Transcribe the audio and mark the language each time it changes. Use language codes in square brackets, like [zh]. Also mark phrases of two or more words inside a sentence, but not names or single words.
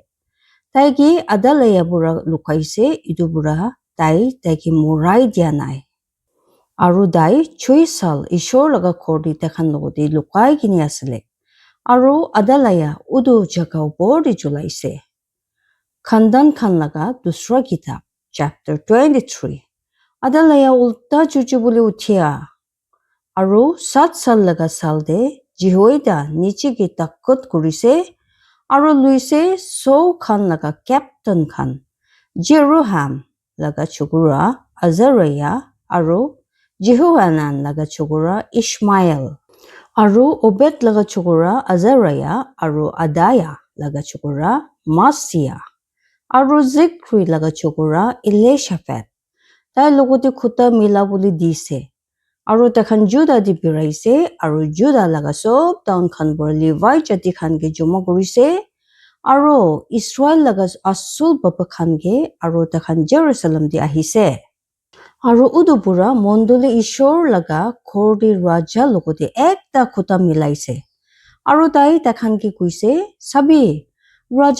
[nag] Tai ki adalaya pura lukaise itu pura tai ki murai dia nai. Aro dai 6 sal ishor laga kordi takhan logode lukai kini asale. Aro adalaya udu jaga upor di chulaise. Khandan Khan laga dusra kitab, chapter 23. Adalaya ulta chuchu bule uthia. Aro 7 sal laga salde Jehoiada nichi ki takot kurise. Aro luise So Khan laga captain Khan. Jeroham laga chukura Azariah. Aro Jehohanan laga chukura Ishmael. Aro Obed laga chukura Azariah, aro Adaya laga chukura Masia, aro Zikri laga chukura Elishaphat. Tai logote khuta mila buli dise. Aro takhan Juda di biraise aro Juda laga sob town khan bura Levi jati khan ke joma kurise aro Israel laga asul baba khan ke aro takhan Jerusalem di ahise aro udu pura mondole Ishor laga khor di raja logote ekta khuta milaise aro tai takhan ke kuise sabi raja